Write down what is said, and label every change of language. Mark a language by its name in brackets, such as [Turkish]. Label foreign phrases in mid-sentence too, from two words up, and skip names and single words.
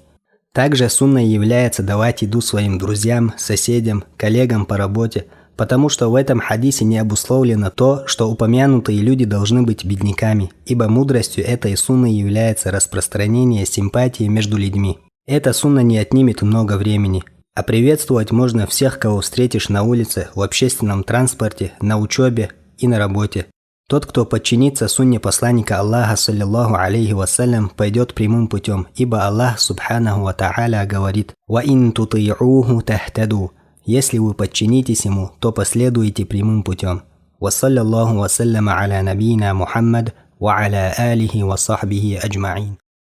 [Russian] Также сунной является давать еду своим друзьям, соседям, коллегам по работе, потому что в этом хадисе не обусловлено то, что упомянутые люди должны быть бедняками, ибо мудростью этой сунны является распространение симпатии между людьми. Эта сунна не отнимет много времени. А приветствовать можно всех, кого встретишь на улице, в общественном транспорте, на учебе и на работе. Тот, кто подчинится сунне посланника Аллаха, [Arabic] صلى الله عليه وسلم, [Russian] пойдет прямым путем, ибо Аллах, [Arabic] سبحانه وتعالى, [Russian] говорит: [Arabic] «وإن تطيعوه تهتدوا». [Russian] Если вы подчинитесь ему, то последуете прямым путем. [Arabic] وصلى الله وسلم على نبينا محمد وعلى آله وصحبه أجمعين.